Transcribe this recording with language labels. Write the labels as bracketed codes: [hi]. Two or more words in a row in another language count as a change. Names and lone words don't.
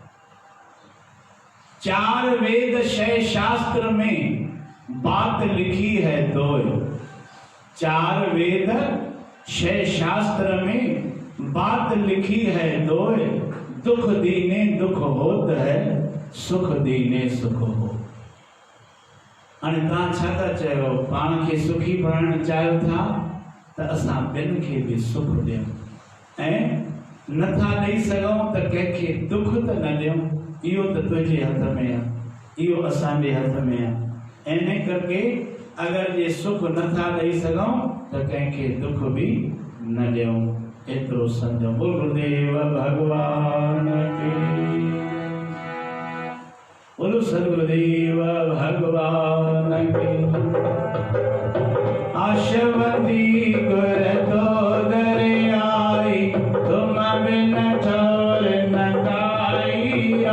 [hi] 4 वेद 6 शास्त्र में बात लिखी है दो। 4 वेद 6 शास्त्र में बात लिखी है दो। दुख दीने दुख होत है, सुख दीने सुख हो। [sd] हाणे तव्हां छा था चयो, पाण खे सुखी बणाइण चाहियो था त असां ॿियनि खे बि सुख ॾियूं, ऐं नथा ॾेई सघूं त कंहिंखे दुख त न ॾियूं। इहो त तुंहिंजे हथ में आहे, इहो असांजे हथ में आहे। इन करके अगर ये सुख नथा ॾेई सघूं त कंहिंखे दुख बि न ॾियूं। एतिरो सम्झो। [hi] बोल गुरुदेव भगवान की, बोलो सदगुरुदेव भगवान की। आशवती गुर तो दरियाई, तुम बिन ठोर न काईया।